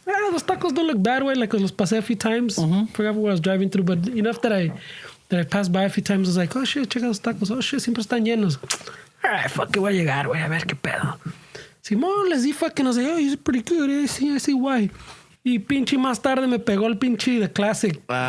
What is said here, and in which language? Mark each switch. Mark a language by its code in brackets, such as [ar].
[en] those tacos don't look bad, güey. Like, [es] los pasé [en] a few times. Forgot what I was driving through. But enough that I passed by a few times. I was like, oh, shit, [es] checa los tacos. Oh, shit, siempre están llenos. [en] All right, fuck, [es] que voy a llegar, güey. A ver qué pedo. [en] Simón, [es] les di [en] fucking, I was like, oh, he's pretty good. I see why. [es] Y pinche más tarde me pegó el pinche The Classic.